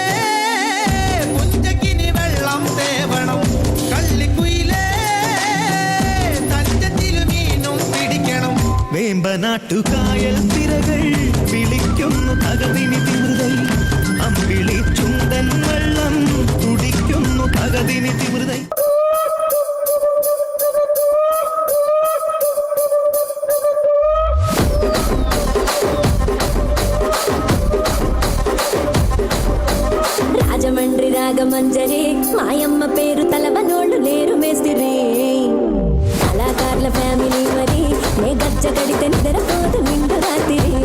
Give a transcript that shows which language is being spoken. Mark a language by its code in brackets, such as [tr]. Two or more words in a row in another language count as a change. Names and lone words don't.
[ml] പുഞ്ചക്കിനി വെള്ളം തേവണം കള്ളിക്കുയിലേ തഞ്ചത്തില് മീനും പിടിക്കണം വേമ്പനാട്ടുകായൽ തിരകൾ വിളിക്കുന്നു തകതിനി തിമൃതൈ അമ്പിളി ചുണ്ടൻ വെള്ളം കുടിക്കുന്നു തകതിനി തിമൃതൈ [te] రాజమండ్రి రాగమంజరి మాయమ్మ పేరు తలవనోళ్ళు లేరు మేస్తిరి కళాకారుల ఫ్యామిలీ మరి నే గచ్చ కడితే నిద్రపోదు నిండు రాత్రి